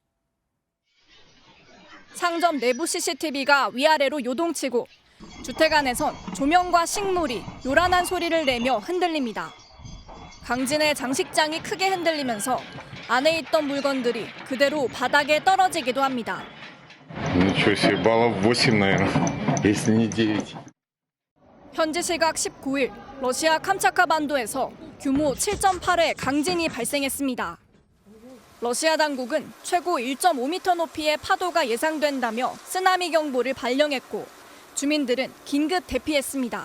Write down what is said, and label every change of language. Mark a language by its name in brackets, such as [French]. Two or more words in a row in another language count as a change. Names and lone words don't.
[Korean] 상점 내부 CCTV가 위아래로 요동치고 주택 안에선 조명과 식물이 요란한 소리를 내며 흔들립니다. 강진의 장식장이 크게 흔들리면서 안에 있던 물건들이 그대로 바닥에 떨어지기도 합니다. [Russian] Ничего себе, баллов 8, наверное, если не 9. [Korean] 현지 시각 19일 러시아 캄차카 반도에서 규모 7.8의 강진이 발생했습니다. 러시아 당국은 최고 1.5m 높이의 파도가 예상된다며 쓰나미 경보를 발령했고 주민들은 긴급 대피했습니다.